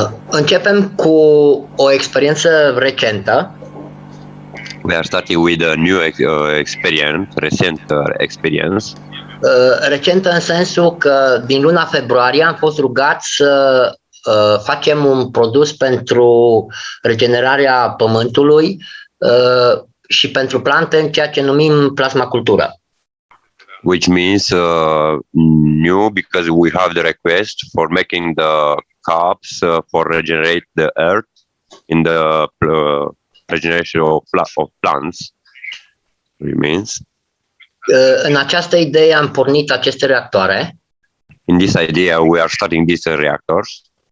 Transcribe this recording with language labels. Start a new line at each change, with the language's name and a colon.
Romanian: Începem cu o experiență recentă.
English: We are starting with a new experience, recent experience.
Romanian: Recentă în sensul că din luna februarie am fost rugat să facem un produs pentru regenerarea pământului și pentru plante în ceea ce numim plasmacultură.
English: Which means new because we have the request for making the cups for regenerate the earth in the regeneration of plants. It means.
Romanian: În această idee am pornit aceste reactoare.
English: In this idea, we are starting these reactors.